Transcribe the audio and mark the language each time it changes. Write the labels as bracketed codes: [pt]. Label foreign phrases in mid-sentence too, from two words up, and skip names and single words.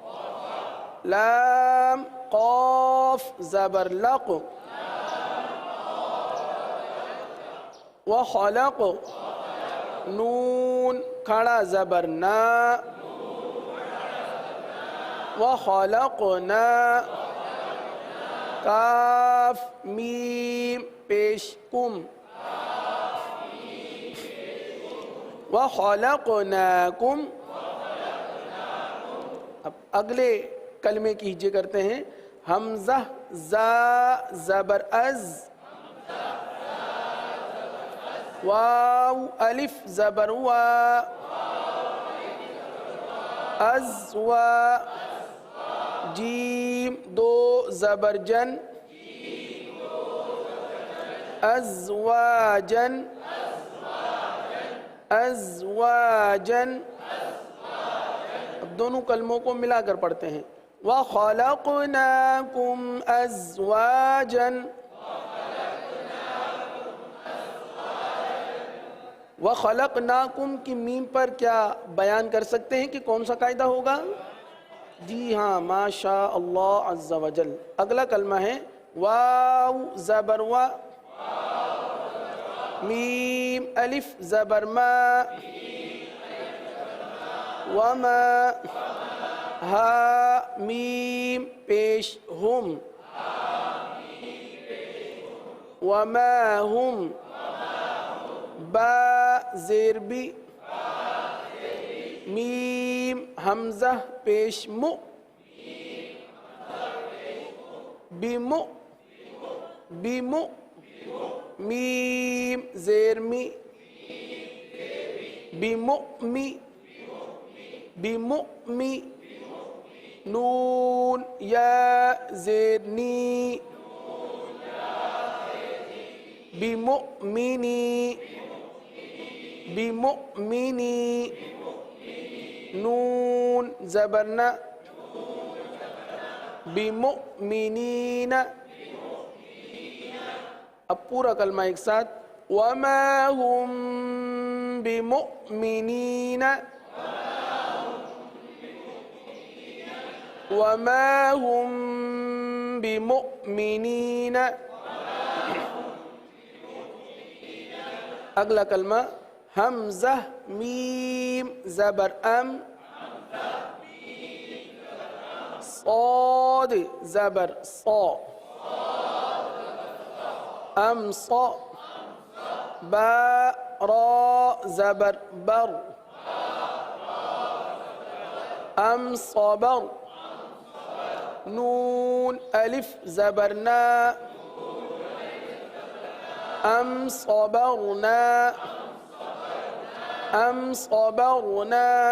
[ur] لام قاف زبر لق، وخلق، نون کھڑا زبر نا، وخلقنا، کاف میم پیش کم، وخلقناکم. اب اگلے کلمے کی ہجے کرتے ہیں. حمزہ زا زبر از، واو الف زبر وا، از وا، جیم دو زبر جن، ازواجن، ازواجن. اب دونوں کلموں کو ملا کر پڑھتے ہیں. [ar] وَخَلَقْنَاكُمْ أَزْوَاجًا. [ur] وَخَلَقْنَاكُمْ کی میم پر کیا بیان کر سکتے ہیں کہ کون سا قاعدہ ہوگا؟ جی ہاں، [ar] ماشاء اللہ عز و جل. [ur] اگلا کلمہ ہے واو زبر و، میم الف زبر ما، وما، ہا میم پیش ہم، وما ہم، با زیر بی، میم حمزہ پیش مو، بیمو، بیمو، میم زیر می، بیمؤمی، بیمؤمی، نون یا زیر نی بمؤمنی بمؤمنی نون زبرنا بمؤمنین. اب پورا کلمہ ایک ساتھ. [ar] وما هم بمؤمنین وما هم بمؤمنین. [ur] اگلا کلمہ حمزہ میم زبر ام صاد زبر صا ام صا با را زبر بر ام صبر. نون الف زبرنا ام صبرنا ام صبرنا.